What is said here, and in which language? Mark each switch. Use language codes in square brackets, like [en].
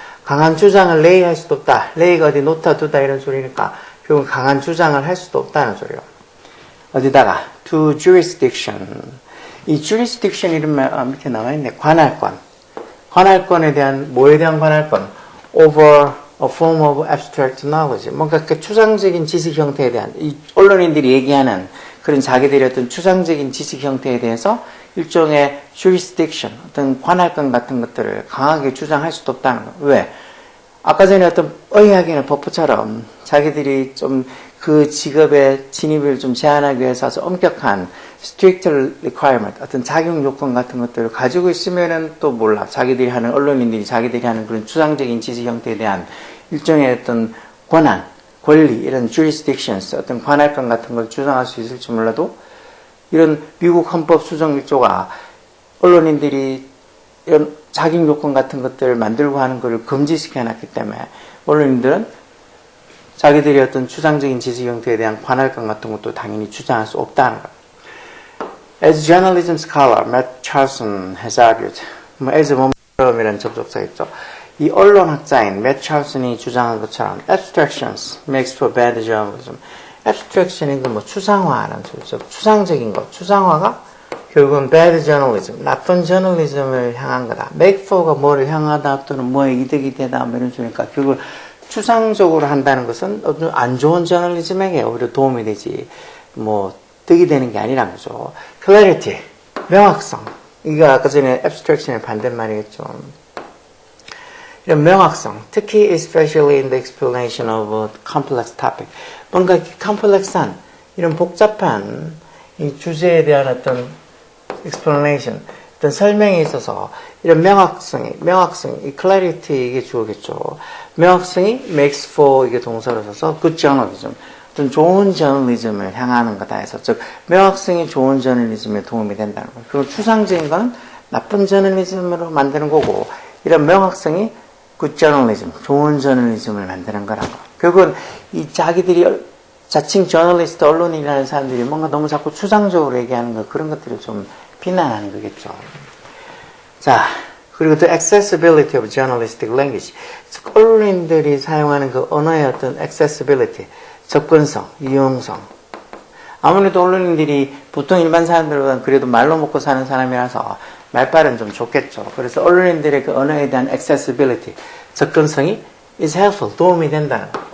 [ko] 강한 주장을 lay 할 수도 없다. lay가 어디 놓다 두다 이런 소리니까 결국 강한 주장을 할 수도 없다는 소리요. 어디다가 to jurisdiction, 이 jurisdiction 이름 밑에 나와있네. 관할권에 대한 뭐에 대한 관할권? [en] over a form of abstract knowledge. [ko] 뭔가 그 추상적인 지식 형태에 대한 이 언론인들이 얘기하는 그런 자기들의 어떤 추상적인 지식 형태에 대해서 일종의 jurisdiction, 어떤 관할권 같은 것들을 강하게 주장할 수도 없다는 거. 왜? 아까 전에 어떤 의학이나 법부처럼 자기들이 좀 그 직업의 진입을 좀 제한하기 위해서 아주 엄격한 strict requirement, 어떤 자격 요건 같은 것들을 가지고 있으면은 또 몰라. 자기들이 하는, 언론인들이 자기들이 하는 그런 추상적인 지식 형태에 대한 일종의 어떤 권한, 권리, 이런 jurisdictions, 어떤 관할권 같은 걸 주장할 수 있을지 몰라도 이런 미국 헌법 수정 1조가 언론인들이 이런 자격 요건 같은 것들을 만들고 하는 것을 금지시켜 놨기 때문에 언론인들은 자기들이 어떤 추상적인 지식 형태에 대한 관할권 같은 것도 당연히 주장할 수 없다는 것. [en] As journalism scholar Matt Charlson has argued, as [ko] 뭐이라는 접속사 있죠. 이 언론학자인 Matt Charlson이 주장한 것처럼 [en] abstractions makes for bad journalism. [ko] abstraction이 그 뭐 추상화라는 소리죠. 추상적인 것, 추상화가 결국은 bad journalism, 나쁜 저널리즘을 향한 거다. make for가 뭐를 향하다 또는 뭐에 이득이 되다 뭐 이런 소리니까 결국 추상적으로 한다는 것은 안 좋은 저널리즘에게 오히려 도움이 되지 뭐 득이 되는 게 아니란 거죠. clarity, 명확성. 이거 아까 전에 abstraction의 반대말이겠죠. 이런 명확성, 특히 [en] especially in the explanation of a complex topic. [ko] 뭔가 complex한, 이런 복잡한 이 주제에 대한 어떤 explanation, 어떤 설명에 있어서 이런 명확성, 이 clarity 이게 주어겠죠. 명확성이 makes for 이게 동사로 써서 good journalism, 어떤 좋은 저널리즘을 향하는 거다 해서 즉 명확성이 좋은 저널리즘에 도움이 된다는 거예요. 그리고 추상적인 건 나쁜 저널리즘으로 만드는 거고 이런 명확성이 good journalism, 좋은 저널리즘을 만드는 거라고. 결국은 이 자기들이 자칭 저널리스트 언론인이라는 사람들이 뭔가 너무 자꾸 추상적으로 얘기하는 거 그런 것들을 좀 비난하는 거겠죠. 자, 그리고 또 [en] accessibility of journalistic language. [ko] 즉 언론인들이 사용하는 그 언어의 어떤 accessibility, 접근성, 유용성. 아무래도 언론인들이 보통 일반 사람들보다는 그래도 말로 먹고 사는 사람이라서 말빨은 좀 좋겠죠. 그래서 언론인들의 그 언어에 대한 accessibility, 접근성이 [en] is helpful, [ko] 도움이 된다는 거.